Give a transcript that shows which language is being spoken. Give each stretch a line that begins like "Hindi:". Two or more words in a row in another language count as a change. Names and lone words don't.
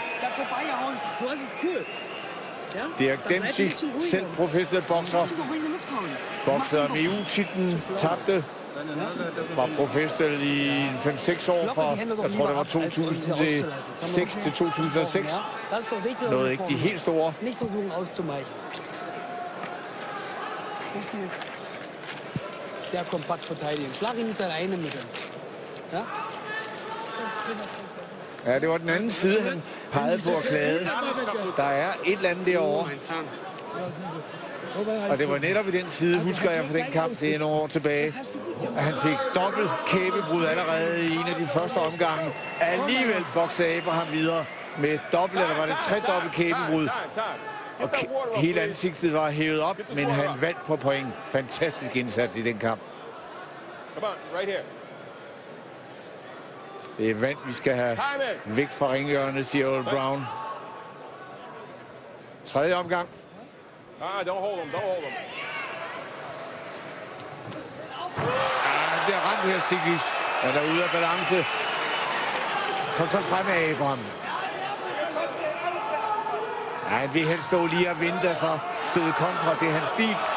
Danish: Dirk Dempsey, selv professionel bokser. Boksede om EU-titlen, tabte. Var professionel i 5-6 år fra, jeg tror det var 2006 til 2006. Nåede ikke de helt store.
German: Sehr kompakt verteidigen. Schlag ihn mit seiner einen Mitte. Ja?
Danish: Ja, det var den anden side, han pegede på at klage. Der er et eller andet derovre. Og det var netop i den side, husker jeg fra den kamp, det er nogle år tilbage, at han fik dobbelt kæbebrud allerede i en af de første omgange. Alligevel boksede Abraham videre med dobbelt, eller var det tredobbelt kæbebrud. Og hele ansigtet var hævet op, men han vandt på point. Fantastisk indsats i den kamp. Det er vand, vi skal have væk fra ringhjørnet, siger Earl Brown. Tredje omgang.
English: Don't hold him, don't hold him.
Danish: Ja, det er ramt her, Stiglitz. Han er ude af balance. Kom så frem af Abraham. Ja, han vil helst stå lige og vente, og så støde kontra. Det er hans stil.